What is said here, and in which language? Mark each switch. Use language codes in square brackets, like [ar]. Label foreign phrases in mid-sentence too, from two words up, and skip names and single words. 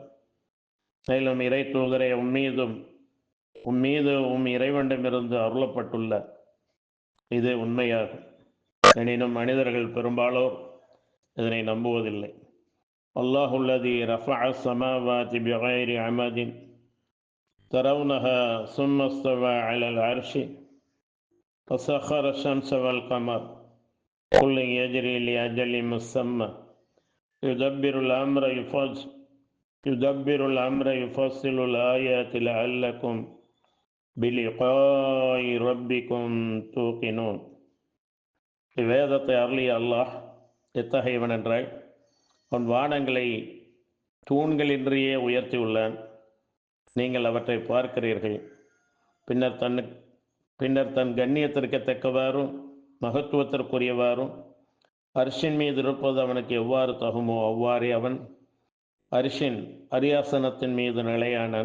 [ta] மேலும் இறை தூதரை உம்மீது இறைவனிடமிருந்து அருளப்பட்டுள்ள இது உண்மையாகும். எனினும் மனிதர்கள் பெரும்பாலோர் இதனை நம்புவதில்லை. [ar] الله الذي رفع السماوات بغير عمد ترونها ثم استوى على العرش வஸخر الشمس والقمر كل يجري لأجل مسمى يدبر الأمر يفصل الآيات لعلكم بلقاء ربكم توقنون. [ta] வேதத்தை அருளிய அல்லாஹ் எத்தகையவன் என்றால், அவன் வானங்களை தூண்களின்றியே உயர்த்தியுள்ளான். நீங்கள் அவற்றை பார்க்கிறீர்கள். பின்னர் தன் கண்ணியத்திற்கு தக்கவாறும் மகத்துவத்திற்குரியவாறும் அர்ஷின் மீது இருப்பது அவனுக்கு எவ்வாறு தகுமோ அவ்வாறே அவன் அரிஷின் அரியாசனத்தின் மீது நிலையானான்.